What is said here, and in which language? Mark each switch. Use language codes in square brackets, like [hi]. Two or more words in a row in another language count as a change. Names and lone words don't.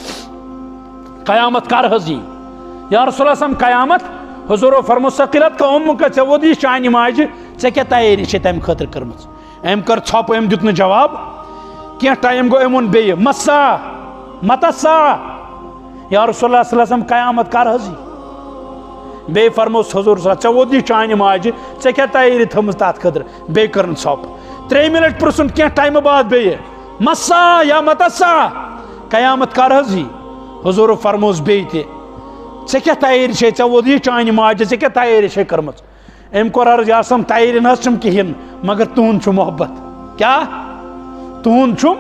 [ks] چھُ قیامت کر حظ یی [ar] یا رسول اللہ [ks] قیامت حضوٗرو فرمو ثقیلت کا اُمُکا ژےٚ ووت یہِ چانہِ ماجہِ ژےٚ کیٛاہ تیٲری چھے تمہِ خٲطرٕ کٔرمٕژ أمۍ کٔر ژھۄپہٕ أمۍ دیُت نہٕ جواب کینٛہہ ٹایم گوٚو أمۍ ووٚن بیٚیہِ مسا متسا [ar] یا رسول اللہ صلی اللہ علیہ وسلم [ks] قیامت کر حظ یی بیٚیہِ فرموس حضوٗر ژےٚ ووت یہِ چانہِ ماجہِ ژےٚ کیٛاہ تیٲری تھٲومٕژ تتھ خٲطرٕ بیٚیہِ کٔرٕن ژھۄپہٕ 3 منٹ پرٛژھُن کینٛہہ ٹایمہٕ بعد بیٚیہِ مسا یا متسا قیامت کر حظ یی حضوٗرو فرموس بیٚیہِ تہِ ژےٚ کیٛاہ تیٲری چھے ژےٚ ووت یہِ چانہِ ماجہِ ژےٚ کیٛاہ تیٲری چھے کٔرمٕژ أمۍ کوٚر عرض [ar] یا رسول [ks] تیٲری نہ حظ چھُم کِہیٖنۍ مگر تُہُنٛد چھُ محبت کیٛاہ تُہُنٛد